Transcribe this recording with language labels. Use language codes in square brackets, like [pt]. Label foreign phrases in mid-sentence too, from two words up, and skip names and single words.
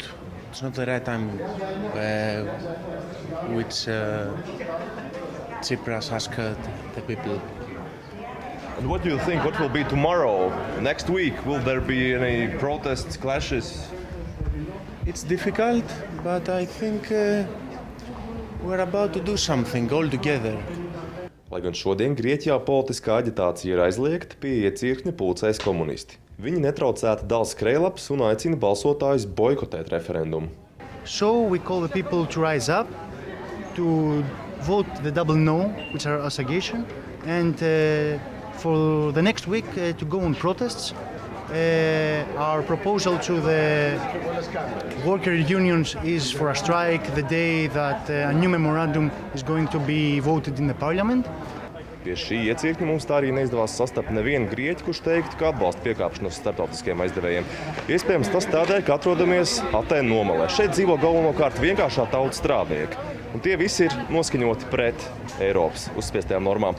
[en] It's not the right time which Tsipras asked the people. And what do you think? What will be tomorrow, next week? Will there be any protests, clashes? It's difficult, but I think we're about to do something all together. [lv] Lai gan šodien Grieķijā politiskā aģitācija ir aizliegta, pie iecirkņa pulcēs komunisti. Viņi netraucēti dala skrejlapus un aicina balsotājus boikotēt referendumu. [en] So we call the people to rise up, to vote the double no, which are association, and for the next week to go on protests. Our proposal to the worker unions is for a strike the day that a new memorandum is going to be voted in the parliament. [lv] Pie šī iecirkņa mums tā arī neizdevās sastapt nevienu grieķu, kurš teiktu, ka atbalsta piekāpšanos starptautiskiem aizdevējiem. Iespējams, tas tādēļ, ka atrodamies Atēnu nomalē. Šeit dzīvo galvenokārt vienkāršā tautas strādnieki. Un tie visi ir noskaņoti pret Eiropas uzspiestajām normām.